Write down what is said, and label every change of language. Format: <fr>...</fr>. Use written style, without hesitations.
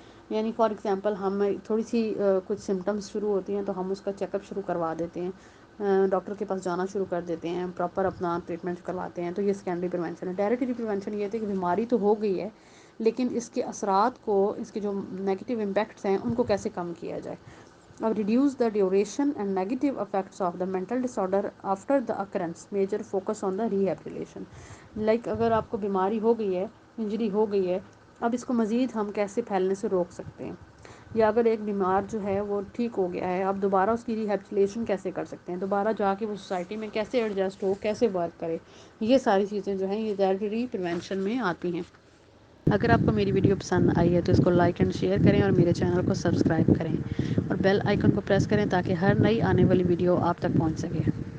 <ur>یعنی for example ہم تھوڑی سی کچھ سمٹمس شروع ہوتی ہیں تو ہم اس کا چیک اپ شروع کروا دیتے ہیں، ڈاکٹر کے پاس جانا شروع کر دیتے ہیں، پراپر اپنا ٹریٹمنٹ کرواتے ہیں، تو یہ سیکنڈری پریونشن ہے. ٹیریٹری پریونشن یہ تھی کہ بیماری تو ہو گئی ہے لیکن اس کے اثرات کو، اس کے جو نیگیٹو امپیکٹس ہیں ان کو کیسے کم کیا جائے.</ur> <en>اب reduce the duration and negative effects of the mental disorder after the occurrence, major focus on the rehabilitation.</en> <ur>Like اگر آپ کو بیماری ہو گئی ہے، انجری ہو گئی ہے، اب اس کو مزید ہم کیسے پھیلنے سے روک سکتے ہیں، یا اگر ایک بیمار جو ہے وہ ٹھیک ہو گیا ہے اب دوبارہ اس کی ریہیبلیٹیشن کیسے کر سکتے ہیں، دوبارہ جا کے وہ سوسائٹی میں کیسے ایڈجسٹ ہو، کیسے ورک کرے. یہ ساری چیزیں جو ہیں یہ ٹیریٹری پریونشن میں آتی ہیں. اگر آپ کو میری ویڈیو پسند آئی ہے تو اس کو لائک اینڈ شیئر کریں اور میرے چینل کو سبسکرائب کریں اور بیل آئیکن کو پریس کریں تاکہ ہر نئی آنے والی ویڈیو آپ تک پہنچ سکے.</ur>